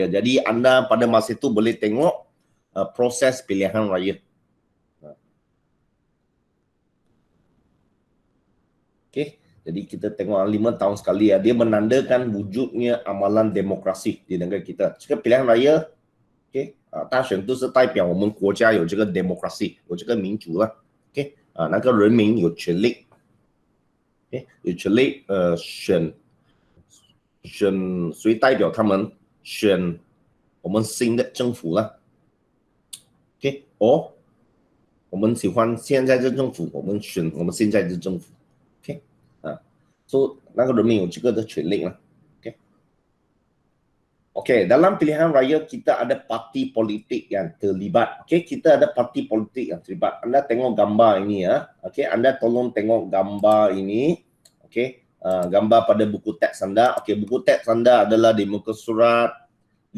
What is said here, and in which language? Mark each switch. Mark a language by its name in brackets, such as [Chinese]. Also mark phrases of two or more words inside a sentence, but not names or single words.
[Malay] Jadi anda pada masa itu boleh tengok proses pilihan raya. Okey, jadi kita tengok 5 tahun sekali dia menandakan wujudnya amalan demokrasi di negara kita. Jika pilihan raya [Chinese] OK，大选都是代表我们国家有这个 democracy， 有这个民主了。OK，那个人民有权利，OK， 有权利选谁代表他们，选我们新的政府了。OK， 我们喜欢现在的政府，我们选我们现在的政府。OK， 所以那个人民有这个的权利了。 [Malay] Okey, dalam pilihan raya kita ada parti politik yang terlibat. Okey, kita ada parti politik yang terlibat. Anda tengok gambar ini ya. Okey, anda tolong tengok gambar ini. Okey, gambar pada buku teks anda. Okey, buku teks anda adalah di muka surat 50.